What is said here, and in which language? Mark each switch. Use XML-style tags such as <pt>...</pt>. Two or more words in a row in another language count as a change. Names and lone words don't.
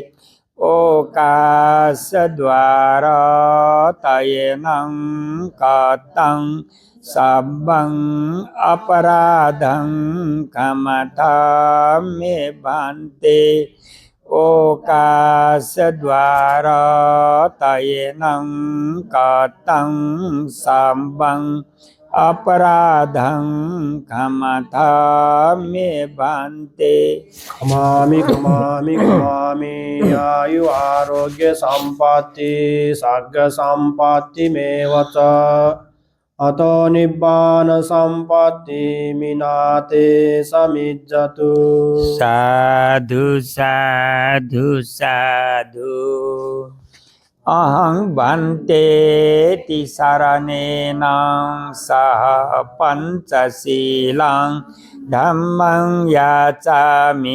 <pi>ओकाशद्वारा तयेनं कातं सम्बं अपराधं खमथा मे भन्ते ओकाशद्वारा तयेनं कातं सम्बं अपराधं खमता मे भन्ते ขมามิขมามิขมามิอายุอาโรเกสัมปัตติสักกสัมปัตติเมวะจาอโตนิบบานสัมปัตติมินาเตสมิจจตุ साधु साधु साधु अहं भन्ते तिसरणेन सह पञ्चशीलं धम्मं याचामि</pi>